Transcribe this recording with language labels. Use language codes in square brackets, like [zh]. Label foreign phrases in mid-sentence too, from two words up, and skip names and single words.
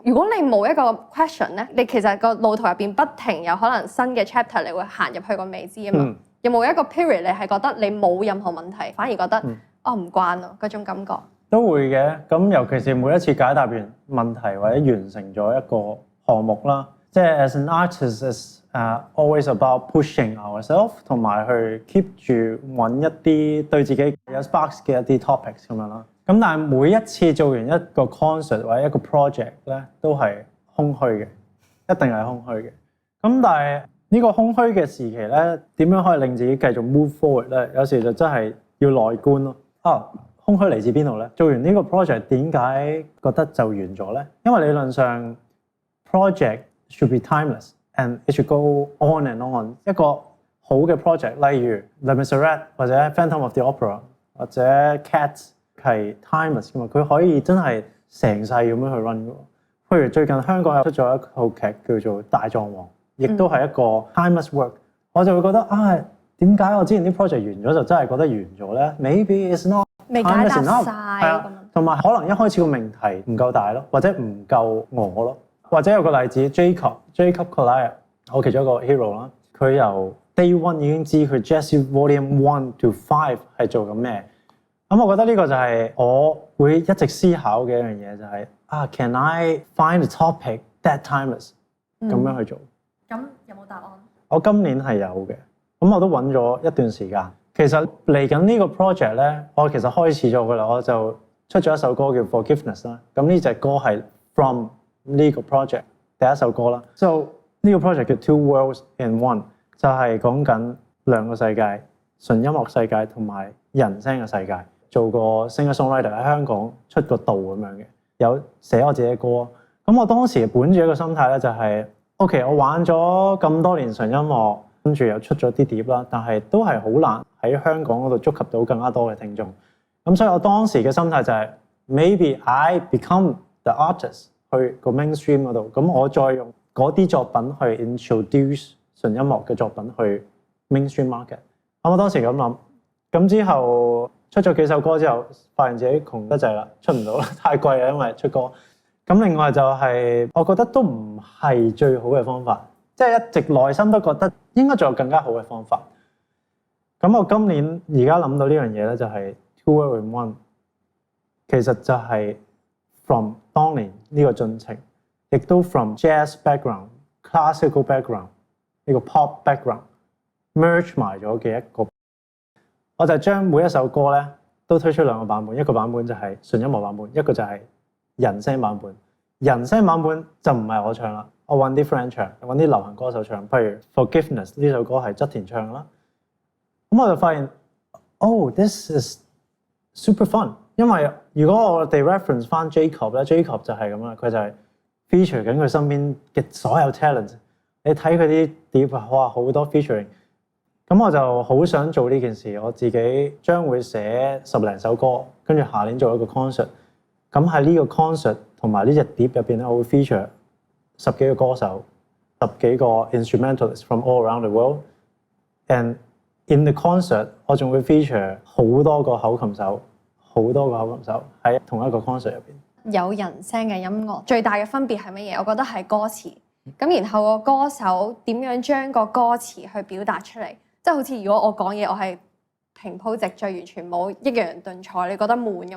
[yue] 如果你冇一個 question 咧，你其實個路途入邊不停有可能新嘅 chapter，你會行入去個未知啊嘛。有冇一個 period 你係覺得你冇任何問題，反而覺得唔慣咯嗰種感覺？都會嘅。咁尤其是每一次解答完問題或者完成咗一個項目啦，即係 [en] as an artist is always about pushing ourselves， [yue] 同埋去 keep 住揾一啲對自己有 sparks 嘅一啲 topics 咁樣啦。咁但係每一次做完一個 concert 或者一個 project 咧，都係空虛嘅，一定係空虛嘅。咁但係呢個空虛嘅時期咧，點樣可以令自己繼續 [en] move forward [yue] 咧？有時就真係要內觀咯。空虛嚟自邊度咧？做完呢個 project 點解覺得就完咗咧？因為理論上 [en] project should be timeless and it should go on and on。 [yue] 一個好嘅 project，例如 Les Miserables 或者 Phantom of the Opera 或者 Cats 係 timeless 㗎嘛，佢可以真係成世咁樣去 run 㗎。譬如最近香港又出咗一套劇叫做《大狀王》，亦都係一個 [en] timeless work。 [yue] 我就會覺得點解我之前啲 project 完咗就真係覺得完咗咧 ？ [en] Maybe it's not [yue] 未解答晒咁，同埋可能一開始個命題唔夠大咯，或者唔夠我咯，或者有個例子 Jacob Collier， 我其中一個 hero 啦，佢由 Day One 已經知佢 Jazz Volume 1 to 5 係做緊咩。咁我覺得呢個就係我會一直思考嘅一樣嘢，就係 [en] can I find a topic that timeless [yue] 咁樣去做？咁有冇答案？我今年係有嘅，咁我都揾咗一段時間。其實嚟緊呢個 project 咧，我其實開始咗㗎啦，我就出咗一首歌叫 Forgiveness 啦。咁呢隻歌係 from 呢個 project 第一首歌啦。So 呢個 project 叫 Two Worlds in One，就係講緊兩個世界，純音樂世界同埋人聲嘅世界。做個 singer-songwriter 喺香港出個道咁樣嘅，有寫我自己嘅歌。咁我當時本住一個心態咧，就係 OK， 我玩咗咁多年純音樂，跟住又出咗啲碟啦，但係都係好難喺香港嗰度觸及到更加多嘅聽眾。咁所以我當時嘅心態就係 [en] maybe I become the artist [yue] 去個 mainstream 嗰度，咁我再用嗰啲作品去 introduce 純音樂嘅作品去 [en] mainstream market。 [yue] 咁我當時咁諗，咁之後出咗幾首歌之後，發現自己窮得滯啦，出唔到啦，太貴啦，因為出歌。咁另外就係我覺得都唔係最好嘅方法，即係一直內心都覺得應該仲有更加好嘅方法。咁我今年而家諗到呢樣嘢咧，就係 Two Worlds in One，其實就係 from 當年呢個進程，亦都 [en] from jazz background、 classical background [yue] 呢個 [en] pop background merge [yue] 埋咗嘅一個。我就將每一首歌咧都推出兩個版本，一個版本就係純音樂版本，一個就係人聲版本。人聲版本就唔係我唱啦，我揾啲 friend 唱，揾啲流行歌手唱。譬如 Forgiveness 呢首歌係側田唱啦。咁我就發現 ， [en] this is super fun。 [yue] 因為如果我哋 reference 翻 Jacob 咧 ，Jacob 就係咁啦，佢就係 feature 緊佢身邊嘅所有 talent。你睇佢啲碟，哇，好多 featuring。咁我就好想做呢件事，我自己將會寫10零首歌，跟住下年做一個 concert。咁喺呢個 concert 同埋呢隻碟入邊咧，我會 feature 10幾個歌手、10幾個 [en] instrumentalists from all around the world。 And in the concert， [yue] 我仲會 feature 好多個口琴手喺同一個 concert 入邊。有人聲嘅音樂最大嘅分別係乜嘢？我覺得係歌詞。咁然後個歌手點樣將個歌詞去表達出嚟？即係好似如果我講嘢，我係平鋪直敍，完全冇抑揚頓挫，你覺得悶㗎嘛？